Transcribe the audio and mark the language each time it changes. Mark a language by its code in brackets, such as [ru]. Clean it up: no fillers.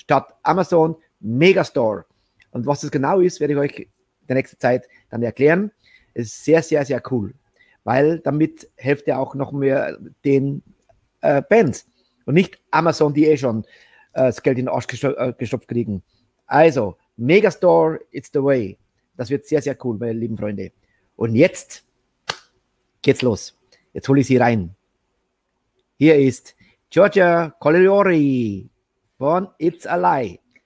[de] Statt Amazon, Megastore. Und was das genau ist, werde ich euch in der nächsten Zeit dann erklären. Es ist sehr, sehr, sehr cool. Weil damit helft ihr auch noch mehr den Bands. Und nicht Amazon, die schon das Geld in den Arsch gestopft kriegen. [en] Also, Megastore, it's the way. [de] Das wird sehr, sehr cool, meine lieben Freunde. Und jetzt geht's los. Jetzt hole ich sie rein. Hier ist Giorgia Colliori von It's Alie.